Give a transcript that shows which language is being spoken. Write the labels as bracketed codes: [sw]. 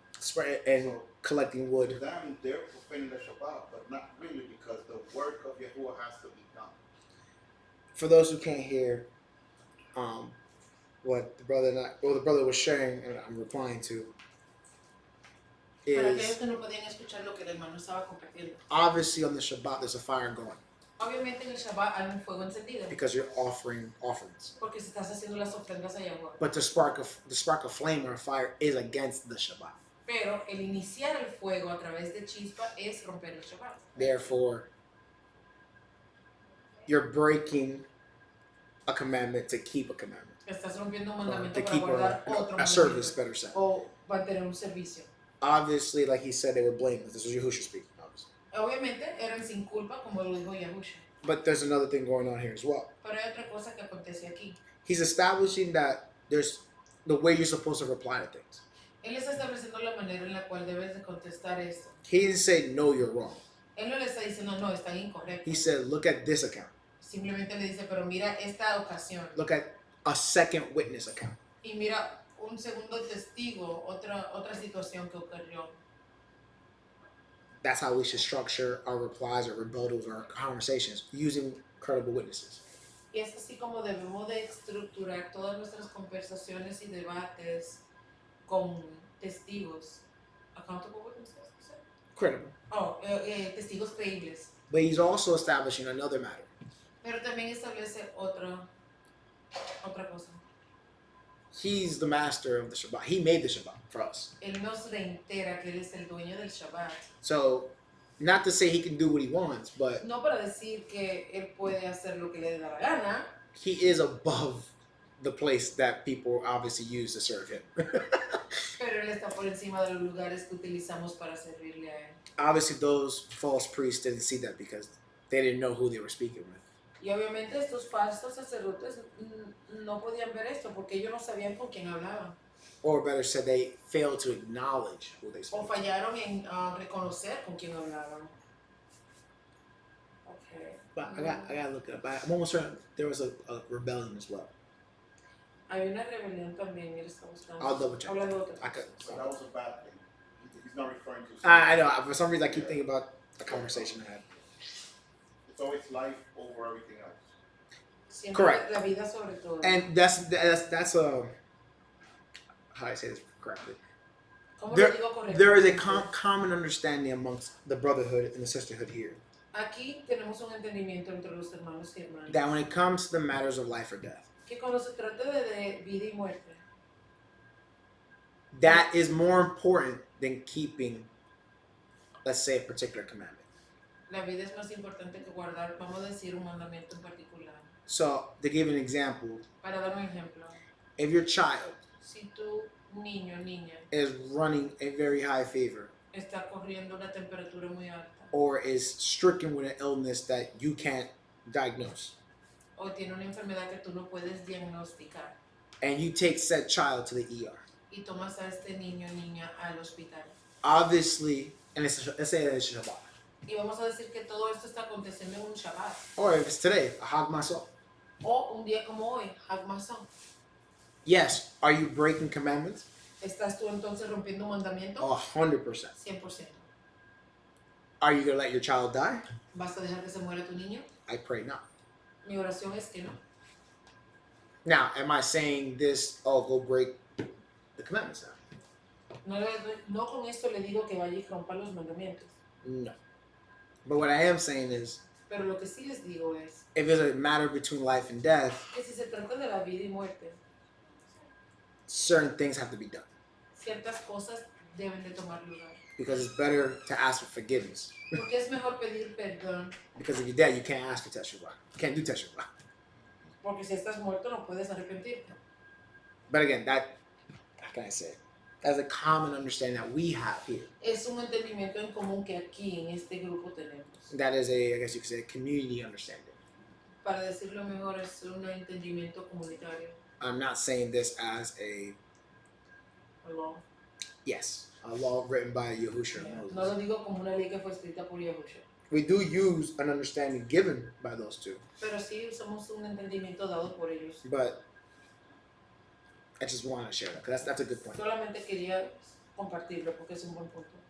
[en] Spray and So collecting to wood. them, they're profaning the Shabbat, but not really because the work of Yahuwah has to be done. For those who can't hear, what the brother was sharing, and I'm replying to, [es] Para aquellos [en] is [es] que no podían escuchar lo que el hermano estaba compartiendo. [en] obviously on the Shabbat there's a fire going [es] Obviamente en el Shabbat hay un fuego encendido. [en] because you're offering offerings. [es] Porque se estás haciendo las ofrendas a Yahuwah. [en] But the spark of flame or fire is against the Shabbat. [es] Pero el iniciar el fuego a través de chispa es romper el Shabbat. [en] Therefore, you're breaking a commandment to keep a commandment. [es] Estás rompiendo un [en] Or [es] mandamiento [en] to [es] para [en] keep [es] guardar otro [en] a service, [es] mandamiento. [en] better said. [es] O mantener un servicio. [en] Obviously, like he said, they were blameless. This was Yahushua speaking, obviously. [es] Obviamente eran sin culpa, como lo dijo Yahusha. [en] But there's another thing going on here as well. [es] Pero hay otra cosa que acontece aquí. [en] He's establishing that there's the way you're supposed to reply to things. [es] Él está estableciendo la manera en la cual debes de contestar esto. [en] He didn't say, no, you're wrong. [es] Él no le está diciendo, no, está incorrecto. [en] He said, look at this account. [es] Simplemente le dice, pero mira esta ocasión. [en] Look at a second witness account. [es] Y mira un segundo testigo, otra situación que ocurrió. [en] That's how we should structure our replies or rebuttals or our conversations, using credible witnesses. [es] Y es así como debemos de estructurar todas nuestras conversaciones y debates con testigos. [en] Accountable witnesses, you said? Credible. [es] Oh, testigos creíbles. [en] But he's also establishing another matter. [es] Pero también establece otra cosa. [en] He's the master of the Shabbat. He made the Shabbat for us. [es] Él nos reitera que Él es el dueño del Shabbat. [en] So, not to say he can do what he wants, but [es] No para decir que Él puede hacer lo que le dé la gana, [en] he is above the place that people obviously use to serve him. [es] pero Él está por encima de los lugares que utilizamos para servirle a Él. [en] Obviously, those false priests didn't see that because They didn't know who they were speaking with. [es] Y obviamente estos falsos sacerdotes no podían ver esto porque ellos no sabían con quién hablaban. [en] Or better said, they failed to acknowledge who they [es] O [en] spoke to. [es] fallaron en reconocer con quién hablaban. [en] Okay. But I gotta look it up. I'm almost certain there was a rebellion as well. [es] Hay una rebelión también, él está buscando. [en] I'll double check. [es] Habla de otra [en] I could. So that was a bad thing. He's not referring to. I know. For some reason, I keep thinking about a conversation I had. It's always life over everything else. [es] Siempre [en] Correct. [es] la vida sobre todo. [en] And that's a how do I say this correctly? [es] ¿Cómo [en] There, [es] lo digo correctamente? [en] there is a common understanding amongst the brotherhood and the sisterhood here [es] Aquí tenemos un entendimiento entre los hermanos y hermanas. [en] that when it comes to the matters of life or death, [es] Que cuando se trata de vida y muerte, [en] that is more important than keeping, let's say, a particular commandment. [es] la vida es más importante que guardar, vamos a decir, un mandamiento en particular. [en] So, to give an example, [es] Para dar un ejemplo, [en] if your child [es] si tu niño o niña [en] is running a very high fever [es] está corriendo una temperatura muy alta [en] or is stricken with an illness that you can't diagnose, [es] o tiene una enfermedad que tú no puedes diagnosticar [en] and you take said child to the ER, [es] y tomas a este niño o niña al hospital. [en] obviously, and let's say it's Shabbat, [es] Y vamos a decir que todo esto está aconteciendo en un Shabbat [en] or if it's today, a HaMatzoth. [es] o un día como hoy, HaMatzoth. [en] Yes, are you breaking commandments? [es] ¿Estás tú entonces rompiendo un mandamiento? [en] 100%. [es] 100%. [en] Are you gonna let your child die? [es] ¿Vas a dejar que se muera tu niño? [en] I pray not. [es] Mi oración es que no. [en] Now, am I saying this? Oh, go break the commandments now. [es] No con esto le digo que vaya y rompa los mandamientos. [en] No. But what I am saying is, [es] Pero lo que sí les digo es [en] if it's a matter between life and death, [es] que si se trata de la vida y muerte, [en] certain things have to be done [es] ciertas cosas deben de tomar lugar. [en] because it's better to ask for forgiveness. [es] Porque es mejor pedir perdón, [en] Because if you're dead, you can't ask for teshuvah. You can't do teshuvah. [es] porque si estás muerto no puedes arrepentirte. [en] But again, that how can I say it? That's a common understanding that we have here. [es] Es un entendimiento en común que aquí en este grupo tenemos. [en] That is a, I guess you could say, a community understanding. [es] Para decirlo mejor, es un entendimiento comunitario. [en] I'm not saying this as a Law. yes, a law written by Yahushua and [es] No [en] Moses. [es] lo digo como una ley que fue escrita por Yahushua. [en] We do use an understanding given by those two, [es] Pero sí usamos un entendimiento dado por ellos. [en] but I just want to share that because that's a good point. [es] Solamente quería compartirlo porque es un buen punto.